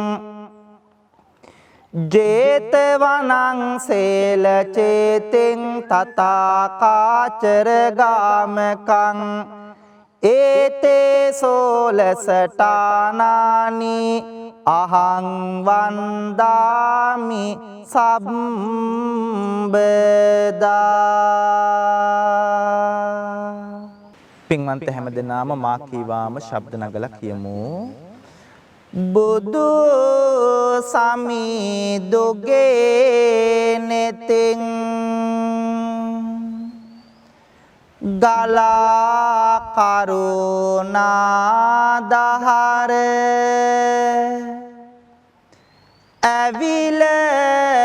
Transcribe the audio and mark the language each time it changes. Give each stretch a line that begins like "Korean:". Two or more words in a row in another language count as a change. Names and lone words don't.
Pali: ජේතවනං සේල චේතින් තථාකාචර ගාමකං ඒතේ සෝලසටානානි අහං වන්දාමි සම්බදා.
Sinhala: පින්වන්ත හැමදෙනාම මා කීවාම ශබ්ද නගලා කියමු. බුදු සමිදුගේ නෙතින් ගලා කරුණා දහර ඇවිල